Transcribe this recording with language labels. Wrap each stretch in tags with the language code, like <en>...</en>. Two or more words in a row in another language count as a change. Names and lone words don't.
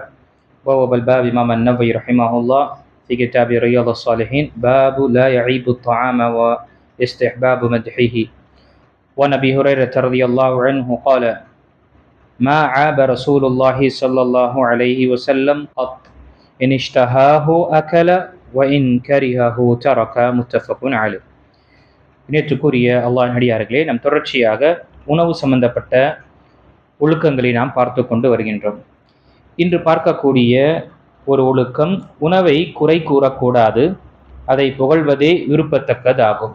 <ar>وهو الباب إمام النووي رحمه الله في كتاب رياض الصالحين باب لا يعيب الطعام واستحباب مدحه. وعن أبي هريرة رضي الله عنه قال ما عاب رسول الله صلى الله عليه وسلم قط إن اشتهاه أكل وإن كرهه ترك. متفق عليه.</ar> <ta>நேற்றுக்குரிய அல்லாஹ் அடியார்களே, நம் தொடர்ச்சியாக உணவு சம்பந்தப்பட்ட ஒழுக்கங்களை நாம் பார்த்து கொண்டு வருகின்றோம். இன்று பார்க்கக்கூடிய ஒரு ஒழுக்கம், உணவை குறை கூறக்கூடாது, அதை புகழ்வதே விருப்பத்தக்கதாகும்.</ta>